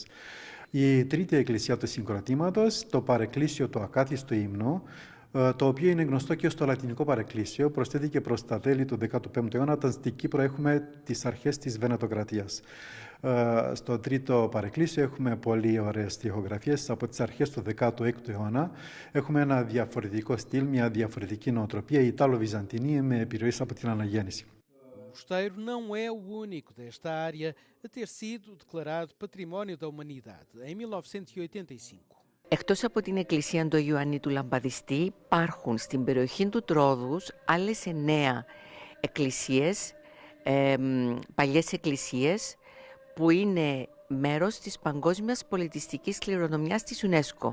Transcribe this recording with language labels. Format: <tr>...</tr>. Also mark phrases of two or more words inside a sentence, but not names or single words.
<el>Η τρίτη εκκλησία του συγκροτήματος, το παρεκκλήσιο του Ακάθιστου Ύμνου, το οποίο είναι γνωστό και στο λατινικό παρεκκλήσιο, προσθέθηκε προς τα τέλη του 15ου αιώνα, όταν στην Κύπρο έχουμε τις αρχές της Βενετοκρατίας. Στο τρίτο παρεκκλήσιο έχουμε πολύ ωραίες τοιχογραφίες από τις αρχές του 16ου αιώνα. Έχουμε ένα διαφορετικό στυλ, μια διαφορετική νοοτροπία, Ιτάλο-Βυζαντινή, με επιρροές από την Αναγέννηση.</el> <pt>O mosteiro não é o único desta área a ter sido declarado Património da Humanidade em 1985.</pt> <el>Εκτός από την εκκλησία του Ιωάννη του Λαμπαδιστή, υπάρχουν στην περιοχή του Τρόδους άλλες 9 εκκλησίες, παλιές εκκλησίες, που είναι μέρος της παγκόσμιας πολιτιστικής κληρονομιάς της UNESCO.</el>